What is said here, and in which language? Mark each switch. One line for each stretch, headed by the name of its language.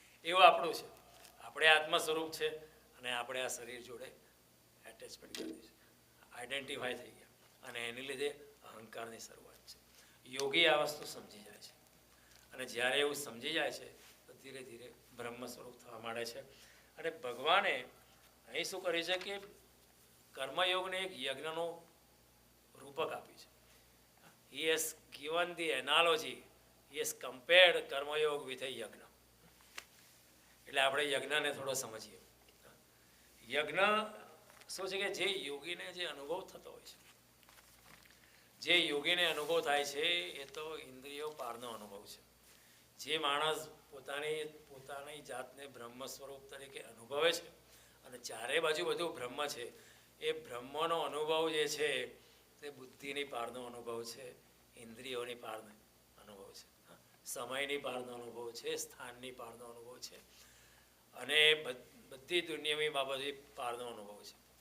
Gujarati: એવું આપણું છે, આપણે આત્મ સ્વરૂપ છે, અને આપણે આ શરીર જોડે એટેચમેન્ટ કરી છે, આઈડેન્ટિફાય થઈ ગયા, અને એની લીધે અહંકારની શરૂઆત છે. યોગી આ વસ્તુ સમજી જાય છે, અને જ્યારે એવું સમજી જાય છે તો ધીરે ધીરે બ્રહ્મ સ્વરૂપ થવા માંડે છે. અને ભગવાને અહીં શું કર્યું છે કે કર્મયોગને એક યજ્ઞનું રૂપક આપ્યું છે.
English: He has given the analogy, he has compared karmayoga with a yajna.
Gujarati: એટલે આપણે યજ્ઞને થોડો સમજીએ. યજ્ઞ શું છે કે જે યોગીને જે અનુભવ થતો હોય છે, જે યોગીને અનુભવ થાય છે એ તો ઇન્દ્રિયો પારનો અનુભવ છે. જે માણસ પોતાની જાતને બ્રહ્મ સ્વરૂપ તરીકે અનુભવે છે, અને ચારે બાજુ બધું બ્રહ્મ છે, એ બ્રહ્મનો અનુભવ જે છે તે બુદ્ધિની પારનો અનુભવ છે, ઇન્દ્રિયોની પારનો અનુભવ છે, સમયની પારનો અનુભવ છે, સ્થાનની પારનો અનુભવ છે, અને બધી દુનિયાની બાબતે પારનો અનુભવ છે.